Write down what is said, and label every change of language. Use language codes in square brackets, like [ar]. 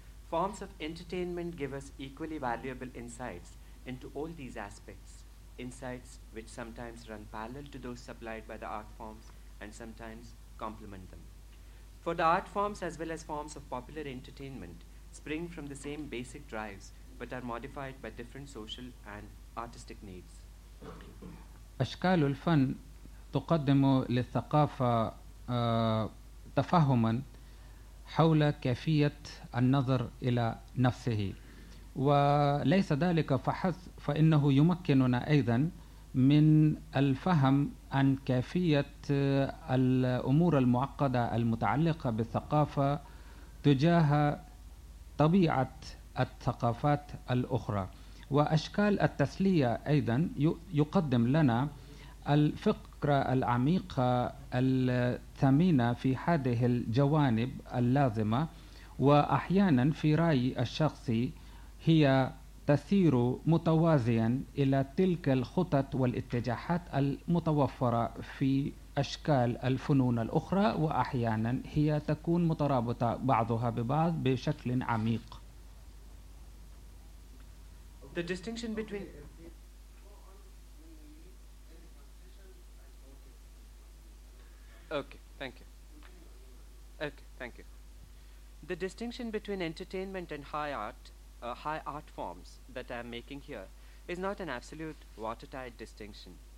[en] Forms of entertainment give us equally valuable insights into all these aspects, insights which sometimes run parallel to those supplied by the art forms and sometimes complement them. For the art forms as well as forms of popular entertainment spring from the same basic drives but are modified by different social and artistic needs. [ar] أشكال الفن تقدم للثقافة تفهما حول كيفية النظر إلى نفسه، وليس ذلك فحسب، فإنه يمكننا أيضا من الفهم عن كيفية الأمور المعقدة المتعلقة بالثقافة تجاه طبيعة الثقافات الأخرى. وأشكال التسلية أيضا يقدم لنا الفكرة العميقة الثمينة في هذه الجوانب اللازمة، وأحيانا في رأيي الشخصي هي تسير متوازيا إلى تلك الخطط والاتجاهات المتوفرة في أشكال الفنون الأخرى، وأحيانا هي تكون مترابطة بعضها ببعض بشكل عميق. [en] The distinction between Okay, thank you. The distinction between entertainment and high art forms that I'm making here is not an absolute watertight distinction.